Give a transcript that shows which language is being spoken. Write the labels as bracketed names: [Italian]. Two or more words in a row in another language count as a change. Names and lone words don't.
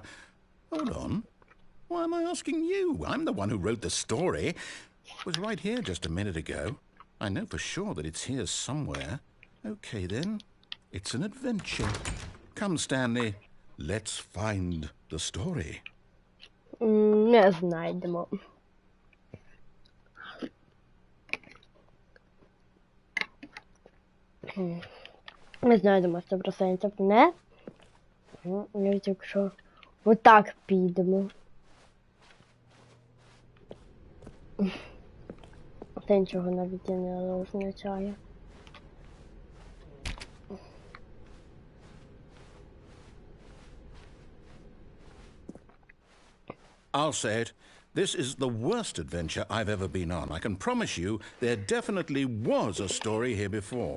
[English] Hold on. Why am I asking you? I'm the one who wrote the story. It was right here just a minute ago. I know for sure that it's here somewhere. Okay, then. It's an adventure. Come, Stanley. Let's find the story. [Ukrainian] Не знайдемо. Не знайдемо 100%. Не. Якщо отак підемо. Це нічого навіть не означає. [English] I'll say it. This is the worst adventure I've ever been on. I can promise you there definitely was a story here before.